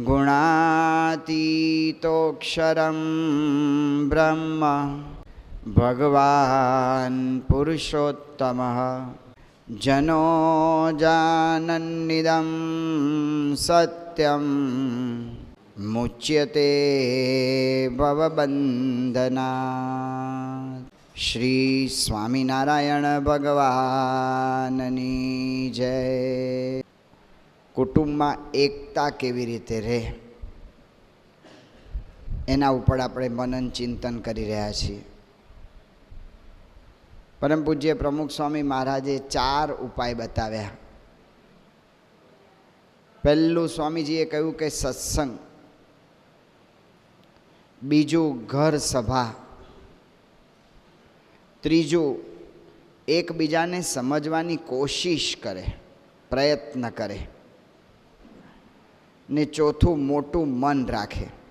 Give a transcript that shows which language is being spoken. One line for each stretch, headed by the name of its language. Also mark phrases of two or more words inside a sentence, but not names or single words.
Sanskrit: गुणातीतोऽक्षरं ब्रह्म भगवान् पुरुषोत्तमः जनो जानन्निदं सत्यं मुच्यते भवबन्धनात्।
Gujarati: શ્રી સ્વામિનારાયણ ભગવાનની જય। કુટુંબમાં એકતા કેવી રીતે રહે એના ઉપર આપણે મનન ચિંતન કરી રહ્યા છીએ. પરમ પૂજ્ય પ્રમુખ સ્વામી મહારાજે 4 ઉપાય બતાવ્યા. પહેલું સ્વામીજીએ કહ્યું કે સત્સંગ, બીજું ઘર સભા, ત્રીજું એકબીજાને સમજવાની કોશિશ કરે, પ્રયત્ન કરે, ને ચોથું મોટું મન રાખે.